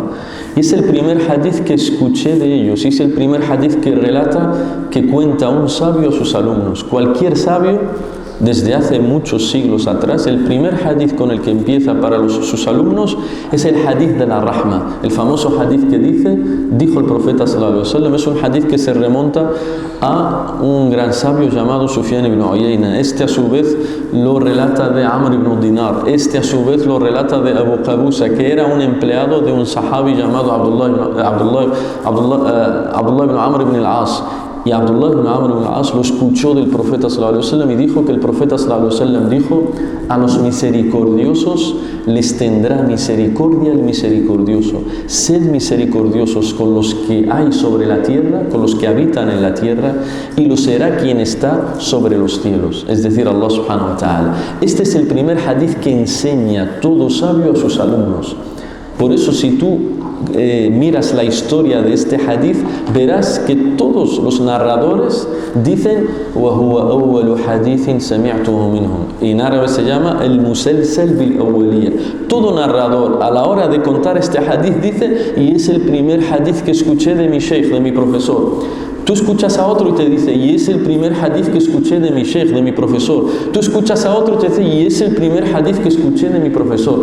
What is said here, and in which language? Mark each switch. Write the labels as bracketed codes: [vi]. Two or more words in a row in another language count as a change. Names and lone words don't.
[es] Y es el primer hadith que escuché de ellos. Y es el primer hadith que relata, que cuenta un sabio a sus alumnos. Cualquier sabio, desde hace muchos siglos atrás, el primer hadith con el que empieza para sus alumnos es el hadith de la rahma. El famoso hadith que dijo el profeta [ar] صلى الله عليه وسلم, [es] es un hadith que se remonta a un gran sabio llamado Sufyan ibn Uyayna. Este a su vez lo relata de Amr ibn Dinar. Este a su vez lo relata de Abu Qabusa, que era un empleado de un sahabi llamado Abdullah ibn Amr ibn al-As. Y Abdullah ibn Amr ibn al-As lo escuchó del profeta [ar] صلى الله عليه وسلم [es] y dijo que el profeta [ar] صلى الله عليه وسلم [es] dijo: a los misericordiosos les tendrá misericordia el misericordioso. Sed misericordiosos con los que hay sobre la tierra, con los que habitan en la tierra, y lo será quien está sobre los cielos, es decir, [ar] الله سبحانه وتعالى. [es] Este es el primer hadith que enseña todo sabio a sus alumnos. Por eso, si tú miras la historia de este hadith, verás que todos los narradores dicen [ar] وَهُوَ أَوَّلُ حَدِيثٍ سَمِعْتُهُ مِنْهُمْ. [es] En árabe se llama el [ar] المسلسل بالأولية. [es] Todo narrador a la hora de contar este hadith dice: y es el primer hadith que escuché de mi sheikh, de mi profesor. Tú escuchas a otro y te dice: y es el primer hadith que escuché de mi sheikh, de mi profesor. Tú escuchas a otro y te dice: y es el primer hadith que escuché de mi profesor.